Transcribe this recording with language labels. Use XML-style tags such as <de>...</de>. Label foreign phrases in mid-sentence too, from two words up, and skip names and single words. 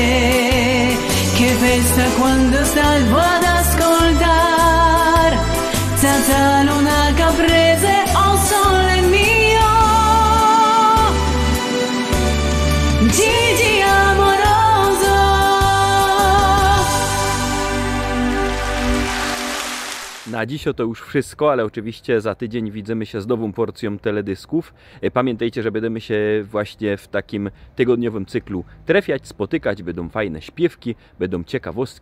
<it>Che festa quando stavo ad ascoltare senza luna caprese, oh sole mio. Gigi amoroso.</it> <pl>Na dziś to już wszystko, ale oczywiście za tydzień widzimy się z nową porcją teledysków. Pamiętajcie, że będziemy się właśnie w takim tygodniowym cyklu trafiać, spotykać, będą fajne śpiewki, będą ciekawostki.</pl>